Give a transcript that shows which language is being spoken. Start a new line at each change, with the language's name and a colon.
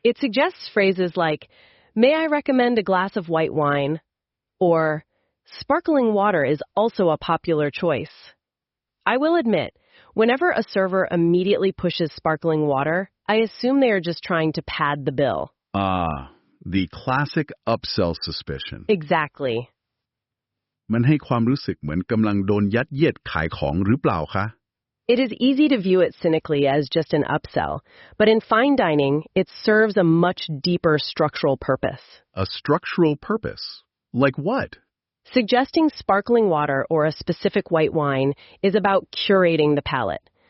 English: It suggests phrases like, "May I recommend a glass of white wine?" or "Sparkling water is also a popular choice." I will admit, whenever a server immediately pushes sparkling water, I assume they are just trying to pad the bill. Ah, the classic upsell suspicion. Exactly.
Thai: มันให้ความรู้สึกเหมือนกำลังโดนยัดเยียดขายของหรือเปล่าคะ
English: It is easy to view it cynically as just an upsell, but in fine dining, it serves a much deeper structural purpose. A structural purpose? Like what? Suggesting sparkling water or a specific white wine is about curating the palate.